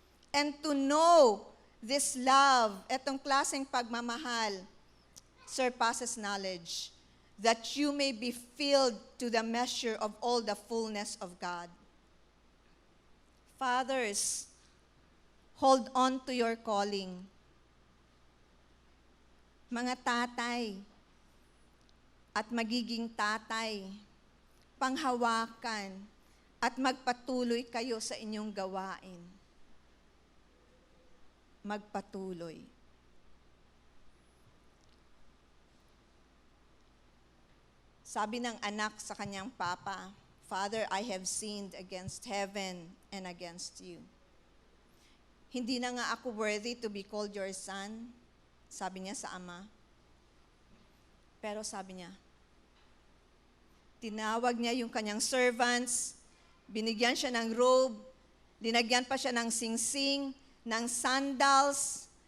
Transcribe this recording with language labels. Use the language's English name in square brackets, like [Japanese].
[English] And to know this love, [Filipino] etong klaseng pagmamahal, [English] surpasses knowledge, that you may be filled to the measure of all the fullness of God. Fathers, hold on to your calling. [Filipino] Mga tatay at magiging tatay, panghawakan at magpatuloy kayo sa inyong gawain. Magpatuloy. Sabi ng anak sa kanyang papa, [English] Father, I have sinned against heaven and against you. [Filipino] Hindi na nga ako [English] worthy to be called your son, [Filipino] sabi niya sa ama. Pero sabi niya, tinawag niya yung kanyang servants, binigyan siya ng robe, linagyan pa siya ng singsing, ng sandals.